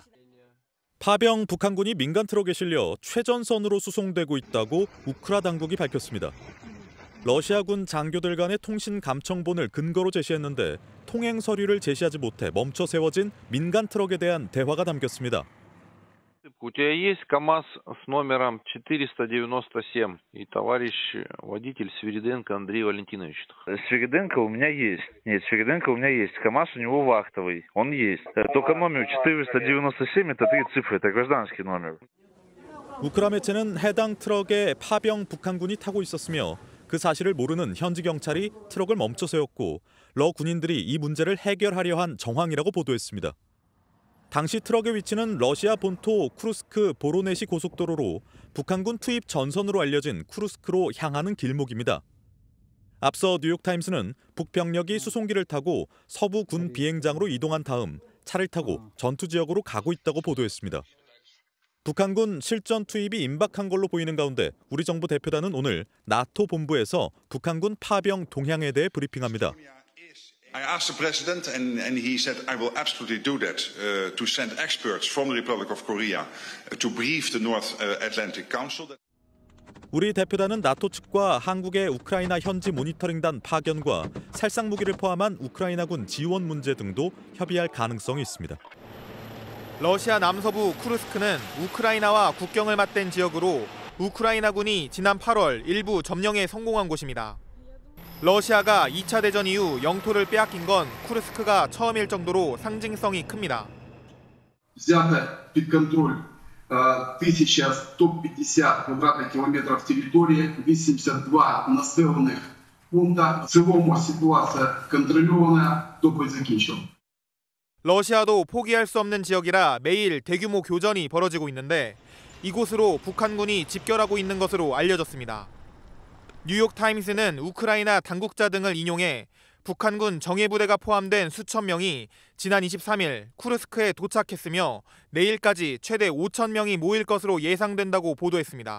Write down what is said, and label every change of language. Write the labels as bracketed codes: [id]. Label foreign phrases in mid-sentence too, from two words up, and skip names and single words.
[ko] 파병 북한군이 민간 트럭에 실려 최전선으로 수송되고 있다고 우크라 당국이 밝혔습니다. 러시아군 장교들 간의 통신 감청본을 근거로 제시했는데 통행 서류를 제시하지 못해 멈춰 세워진 민간 트럭에 대한 대화가 담겼습니다. [ru] У тебя есть КАМАЗ с номером 497, и товарищ водитель Свириденко Андрей Валентинович. Свириденко у меня есть. Нет, Свириденко у меня есть. КАМАЗ у него вахтовый. Он есть. Только номер 497 это 3 цифры, это гражданский номер. [ko] 우크라 매체는 해당 트럭에 파병 북한군이 타고 있었으며 그 사실을 모르는 현지 경찰이 트럭을 멈춰 세웠고 러 군인들이 이 문제를 해결하려 한 정황이라고 보도했습니다. 당시 트럭의 위치는 러시아 본토 쿠르스크 보로네시 고속도로로 북한군 투입 전선으로 알려진 쿠르스크로 향하는 길목입니다. 앞서 뉴욕타임스는 북병력이 수송기를 타고 서부 군 비행장으로 이동한 다음 차를 타고 전투 지역으로 가고 있다고 보도했습니다. 북한군 실전 투입이 임박한 걸로 보이는 가운데 우리 정부 대표단은 오늘 나토 본부에서 북한군 파병 동향에 대해 브리핑합니다. [en] I asked the president and he said I will absolutely do that to send experts from the Republic of Korea to brief the North Atlantic Council. [ko] 우리 대표단은 나토 측과 한국의 우크라이나 현지 모니터링단 파견과 살상 무기를 포함한 우크라이나군 지원 문제 등도 협의할 가능성이 있습니다. 러시아 남서부 쿠르스크는 우크라이나와 국경을 맞댄 지역으로 우크라이나군이 지난 8월 일부 점령에 성공한 곳입니다. 러시아가 2차 대전 이후 영토를 빼앗긴 건 쿠르스크가 처음일 정도로 상징성이 큽니다. [ru] Взято под контроль 1150 квадратных километров территории, 82 населенных пункта. В целом ситуация контролирована, доклад закончен. [ko] 러시아도 포기할 수 없는 지역이라 매일 대규모 교전이 벌어지고 있는데 이곳으로 북한군이 집결하고 있는 것으로 알려졌습니다. 뉴욕타임스는 우크라이나 당국자 등을 인용해 북한군 정예부대가 포함된 수천 명이 지난 23일 쿠르스크에 도착했으며 내일까지 최대 5천 명이 모일 것으로 예상된다고 보도했습니다.